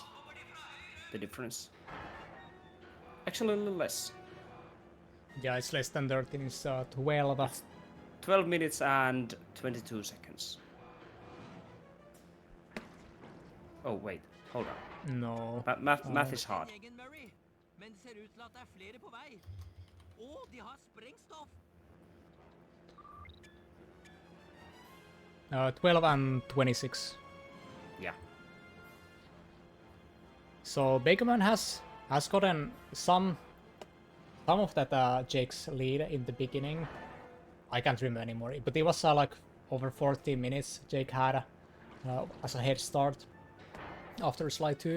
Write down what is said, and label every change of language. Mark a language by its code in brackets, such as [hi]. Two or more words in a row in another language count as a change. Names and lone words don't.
[en] The difference. Actually, a little less. Yeah, it's less than 13. It's 12. It's 12 minutes and 22 seconds. Oh wait, hold on. No. Math is hard. [no] Men det ser ut til at det er flere på vei. Og de har sprengstoff. [en] 12 and 26. Yeah. So Bakerman has gotten some of that Jake's lead in the beginning. I can't remember anymore, but it was like over 40 minutes Jake had as a head start after slide 2.